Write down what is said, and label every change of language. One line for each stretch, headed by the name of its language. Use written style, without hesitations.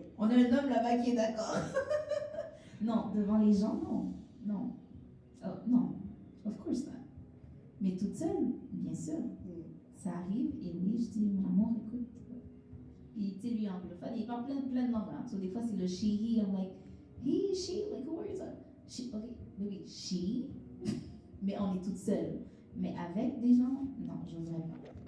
French: On a un homme là-bas qui est d'accord. Non, devant les gens, non. Non. Oh, non.
English: Of course not.
French: Mais toute seule, bien sûr. Ça arrive et oui, je dis, mon amour, écoute. Puis, tu sais, lui, anglophone, il parle plein de langues. Hein. So, des fois, c'est le
English: she, he. I'm like, he, she, like, who is that? She, ok, baby, she.
French: Mais on est toute seule. Mais avec des gens, non, je n'oserais pas.